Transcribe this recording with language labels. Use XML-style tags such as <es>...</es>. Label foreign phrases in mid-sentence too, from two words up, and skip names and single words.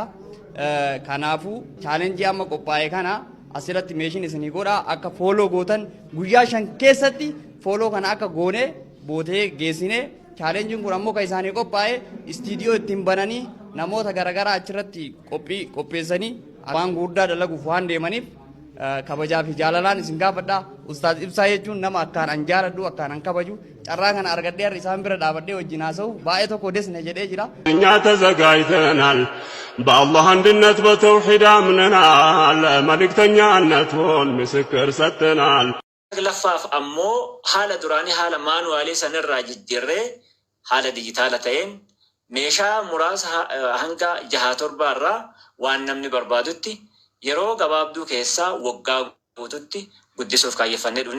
<om>Kanaafuu challenge amma qophaa'e kana asirratti meeshiin isinii godha akka follow gootan guyyaa 5 keessatti follow kana akka goone bootee geessine challenge kun ammoo kan isaanii qophaa'e istiidiyoo ittiin bananii namoota garagaraa achirratti qopheessanii waan guddaa dalaguuf waan deemaniif kabajaa fi jaalalaan isin gaafadha. Ustaaz Ibsaa jechuun nama akkaan an jaaladhu akkaan an kabaju carraa kana argadhee har'a isaan bira dhaabadhee wajjin haasa'u baay'ee tokko desne jedhee jira.</om> <am>እኛ ተዘጋጅተናል በአላህ አንድነት በተውሂድ አምነናል መልእክተኛነቱን ምስክር ሰጥተናል።</am> <om>Laffaaf ammoo haala duraanii haala maanuwaalee sanirraa jijjiirree haala dijitaala ta'een meeshaa muraasa hanga 6-7 irraa waan namni barbaadutti yeroo gabaabduu keessaa waggaa guututti guddisuuf kaayyeffannee dhufne.</om>